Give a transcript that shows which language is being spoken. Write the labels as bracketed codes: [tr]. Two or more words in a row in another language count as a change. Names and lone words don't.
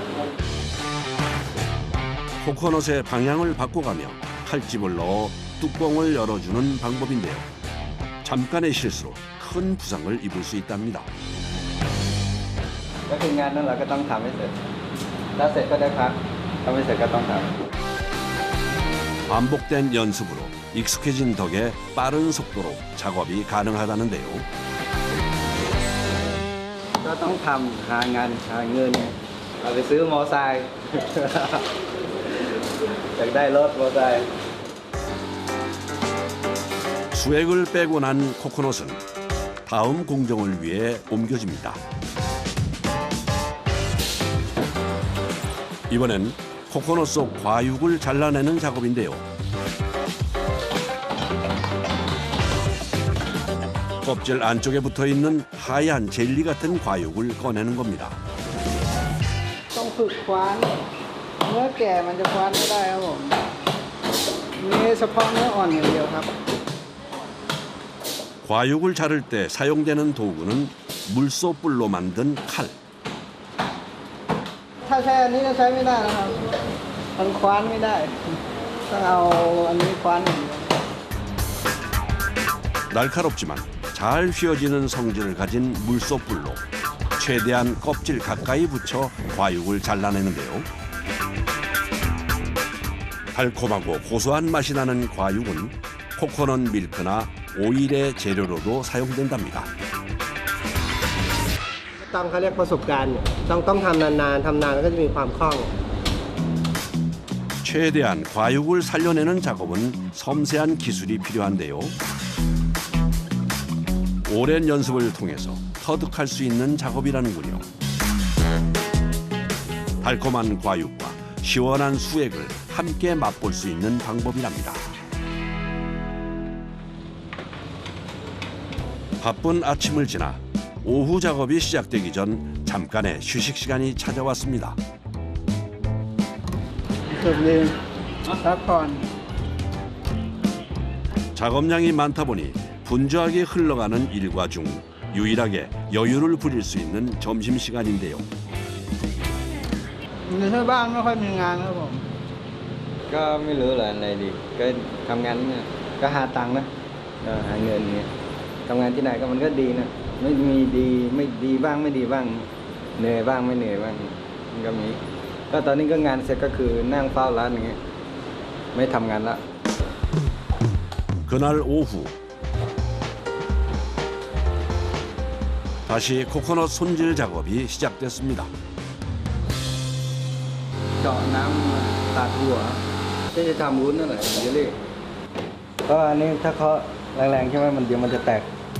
[ko] 코코넛의 방향을 바꿔가며 칼집을 넣어 뚜껑을 열어주는 방법인데요. 잠깐의 실수로 큰 부상을 입을 수 있답니다. [th] ก็คืองานนั้นเราก็ต้องทำให้เสร็จถ้าเสร็จก็ได้พักถ้าไม่เสร็จก็ต้องทำ [ko] 반복된 연습으로 익숙해진 덕에 빠른 속도로 작업이 가능하다는데요. [th] ก็ต้องทำหางานหาเงินเอาไปซื้อมอไซค์ อยากได้รถมอไซค์ [ko] 수액을 빼고 난 코코넛은 다음 공정을 위해 옮겨집니다. 이번엔 코코넛 속 과육을 잘라내는 작업인데요. 껍질 안쪽에 붙어있는 하얀 젤리 같은 과육을 꺼내는 겁니다. [th] ต้องฝึกคว้านเนื้อแก่มันจะคว้านไม่ได้ครับผมมีเฉพาะเนื้ออ่อนอย่างเดียวครับ [ko] 과육을 자를 때 사용되는 도구는 물소뿔로 만든 칼. [th] ถ้าใช้อันนี้จะใช้ไม่ได้นะครับมันคว้านไม่ได้ต้องเอาอันนี้คว้านอย่างเดียว [ko] 날카롭지만 잘 휘어지는 성질을 가진 물소뿔로 최대한 껍질 가까이 붙여 과육을 잘라내는데요. 달콤하고 고소한 맛이 나는 과육은 코코넛 밀크나 오일의 재료로도 사용된답니다. [th] ต้องเขาเรียกประสบการณ์ต้องทำนานๆทำนานแล้วก็จะมีความคล่อง [ko] 최대한 과육을 살려내는 작업은 섬세한 기술이 필요한데요. 오랜 연습을 통해서 터득할 수 있는 작업이라는군요. 달콤한 과육과 시원한 수액을 함께 맛볼 수 있는 방법이랍니다. 바쁜 아침을 지나 오후 작업이 시작되기 전 잠깐의 휴식 시간이 찾아왔습니다. [th] สุดเลยพักผ่อน [ko] 작업량이 많다 보니 분주하게 흘러가는 일과 중 유일하게 여유를 부릴 수 있는 점심시간인데요. [th] ในที่บ้านไม่ค่อยมีงานครับผมก็ไม่รู้อะไรดีก็ทำงานเนี่ยก็หาตังค์นะก็หาเงินเนี่ยทำงานที่ไหนก็มันก็ดีนะไม่มีดีไม่ดีบ้างไม่ดีบ้างเหนื่อยบ้างไม่เหนื่อยบ้างมันก็มีก็ตอนนี้ก็งานเสร็จก็คือนั่งเฝ้าร้านอย่างเงี้ยไม่ทำงานละ [ko] 그날 오후 다시 코코넛 손질 작업이 시작됐습니다. [th] เจาะน้ำตัดหัวที่จะทำวุ้นนั่นแหละเยลลี่ก็อันนี้ถ้าเขาแรงๆใช่ไหมมันเดี๋ยวมันจะแตก